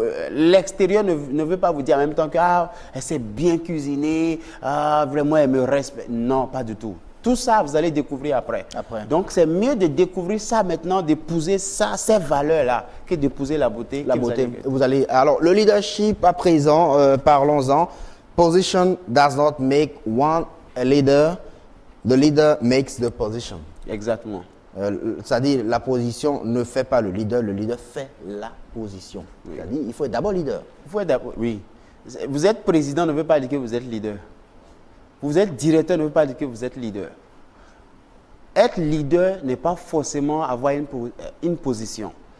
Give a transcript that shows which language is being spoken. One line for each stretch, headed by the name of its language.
French: L'extérieur ne veut pas vous dire en même temps que elle sait bien cuisiner, vraiment elle me respecte. Non, pas du tout. Tout ça, vous allez découvrir après. Donc, c'est mieux de découvrir ça maintenant, d'épouser ça, ces valeurs-là, que d'épouser la beauté. La beauté. Alors, le leadership à présent, parlons-en.
English: Position does not make one a leader. The leader makes the position.
French: Exactement. C'est-à-dire, la position ne fait pas le leader fait la position. Oui. C'est-à-dire, il faut être d'abord leader. Oui. Vous être président ne veut pas dire que vous êtes leader. Vous êtes directeur ne veut pas dire que vous êtes leader. Être leader n'est pas forcément avoir une position.